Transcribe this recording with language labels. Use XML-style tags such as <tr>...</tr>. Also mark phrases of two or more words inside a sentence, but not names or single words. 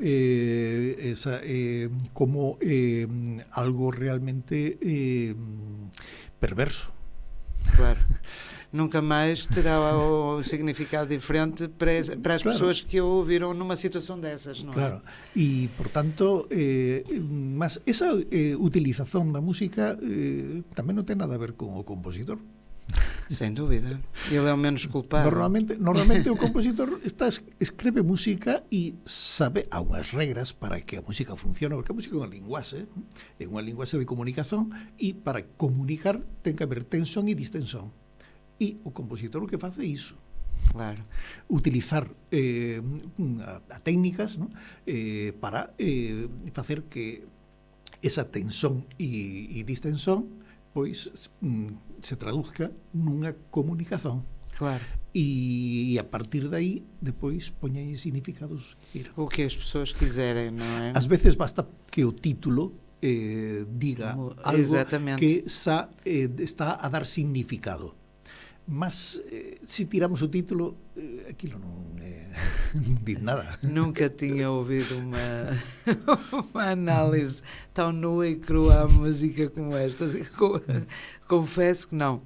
<pt>Como algo realmente perverso. Claro. Nunca mais terá o significado diferente para as pessoas que o ouviram numa situação dessas, não é?</pt> <gl>Claro, e, portanto, mas esa utilización da música tamén non ten nada a ver con o compositor.</gl> <pt>Sem dúvida. Ele é o menos culpado.</pt> <gl>Normalmente o compositor escreve música e sabe há unhas regras para que a música funcione, porque a música é unha linguaxe de comunicación, e para comunicar ten que haber tensión e distensión. E o compositor o que face é iso.</gl> <pt>Claro.</pt> <gl>Utilizar a técnicas, ¿no? Para facer que esa tensión e distensión pois se traduzca nunha comunicación.</gl> <pt>Claro.</pt> <gl>E a partir de aí depois poñen significados. O que as pessoas quiserem, non é? Ás veces basta que o título diga algo que está a dar significado. Mas se tiramos o título, aquilo non diz nada.</gl> <pt>Nunca tinha ouvido uma análise tão nua e crua à música como esta. Confesso que não.</pt>